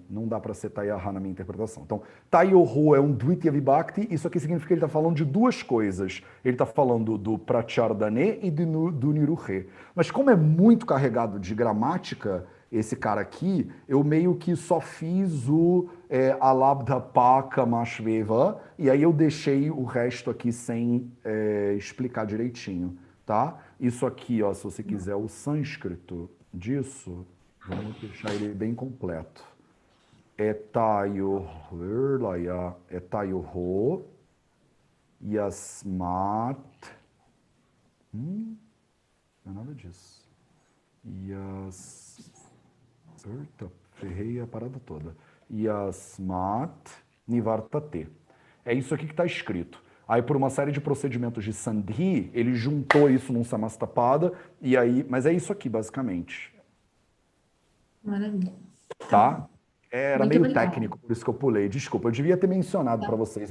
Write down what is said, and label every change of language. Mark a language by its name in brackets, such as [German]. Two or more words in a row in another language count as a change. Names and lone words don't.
[Portuguese] Não dá para ser tayaha na minha interpretação. Então, tayorho é um [Sanskrit] द्वितीया विभक्ति, [Portuguese] isso aqui significa que ele está falando de duas coisas. Ele está falando do prachardane e do niruhe. Mas como é muito carregado de gramática, esse cara aqui, eu meio que só fiz o [Sanskrit] अलब्ध पाक माश्वेव, [Portuguese] e aí eu deixei o resto aqui sem explicar direitinho, tá? Isso aqui, ó, se você quiser o sânscrito disso, vamos deixar ele bem completo. [Sanskrit] तयोः यस्मात्, [Portuguese] não é nada disso. Eita, ferrei a parada toda. [Sanskrit] यस्मात् निवर्तते. [Portuguese] É isso aqui que está escrito. Aí, por uma série de procedimentos de sandhi, ele juntou isso num samastapada, e aí... Mas é isso aqui, basicamente. Maravilha. Tá? Era Muito meio obrigada. técnico, por isso que eu pulei. Desculpa, eu devia ter mencionado para vocês.